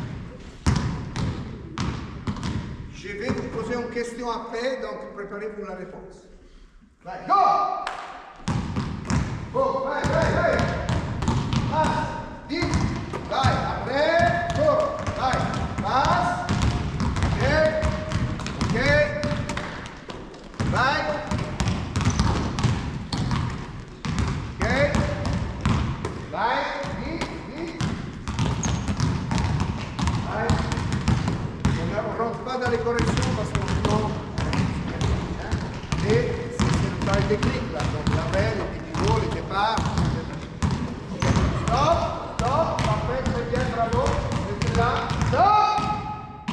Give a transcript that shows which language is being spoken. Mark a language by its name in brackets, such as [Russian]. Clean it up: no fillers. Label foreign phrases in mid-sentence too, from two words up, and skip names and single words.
[French] Je vais vous poser une question après, donc préparez-vous la réponse. [Italian] Vai, [English] go! Go, [Italian] vai! [French] Passe, vite, vai, après, go, vai, passe, [Italian] ok, vai, ok, vai, vite, vai. [French] On ne rentre pas dans les corrections parce qu'on sinon, et c'est le travail technique là, donc l'arrêt, les pivots, les départs. Stop, parfait, très bien, bravo, restez là, stop!